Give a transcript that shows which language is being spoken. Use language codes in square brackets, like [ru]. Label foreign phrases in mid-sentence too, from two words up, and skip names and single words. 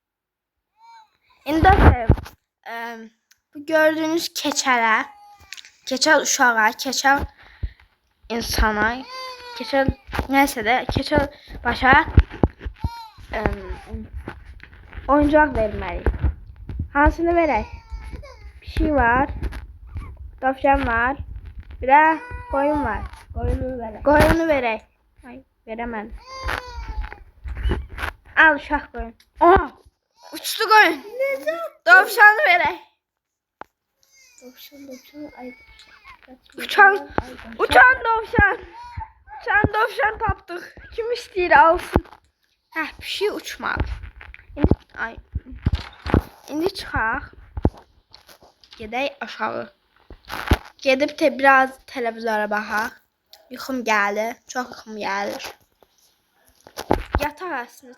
[az] Bu gördüğünüz keçələ, keçəl uşağa, keçəl insana, keçəl neyse de keçəl başa oyuncaq verməliyik. Hansını verək? Pişik var, tavşan var, bir də koyun var. Koyunu ver. Koyunu verək. Ay, verəmədim. Al uşaq koyun. Aa, uçtu koyun. Tavşanı verək. Tavşan. Ay. Uçan tavşan. Uçan tavşan tapdıq. Kim istəyir alsın. Hə, pişik uçmadı. İndi çıxaq. Gedək aşağı. Gedib də biraz televizora baxaq. Yuxum gəlir. Çox yuxum gəlir. [tr] Yatar aslında.